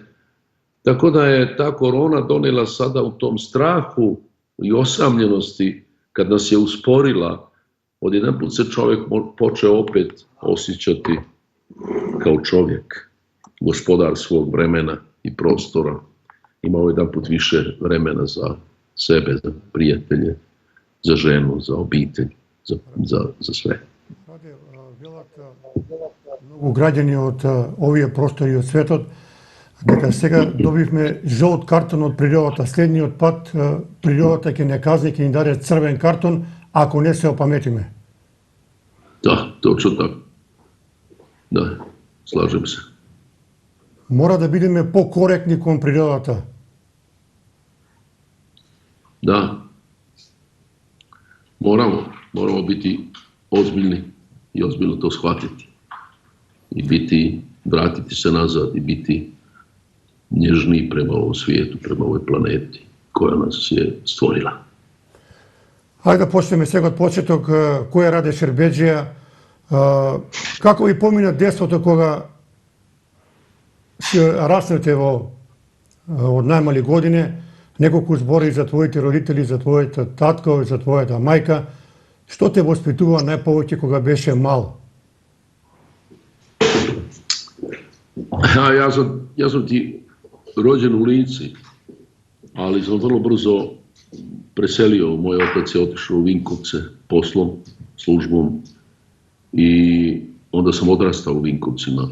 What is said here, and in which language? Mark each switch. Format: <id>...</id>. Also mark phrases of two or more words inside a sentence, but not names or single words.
<hr>Tako da je ta korona donijela sada u tom strahu i osamljenosti, kad nas je usporila, odjedanput se čovjek počeo opet osjećati kao čovjek, gospodar svog vremena i prostora. Imao jedanput više vremena za sebe, za prijatelje, za ženu, za obitelj, za sve.</hr> <mk>Многу граѓани од овие простори од светот, дека сега добивме жолт картон од природата. Следниот пат природата ќе не казни, ќе ни даде црвен картон, ако не се опаметиме. Да, точно така. Да,</mk> <sr>слажем се.</sr> <mk>Мора да бидеме покоректни кон природата. Да.</mk> <hr>Moramo biti ozbiljni i ozbiljno to shvatiti. I vratiti se nazad i biti nježniji prema ovom svijetu, prema ovoj planeti koja nas je stvorila.</hr> <mk>Хајде да почнеме сега од почеток. Кој е Раде Шербеджија? Како ви помина детството кога раснете од најмали години? Неколку збори за твоите родители, за твојата татко, за твојата мајка. Што те воспитува најповеќе кога беше мал?</mk> <hr>Ja sam ti rođen u Lici, ali sam vrlo brzo preselio. Moj otac je otišao u Vinkovce poslom, službom i onda sam odrastao u Vinkovcima.</hr>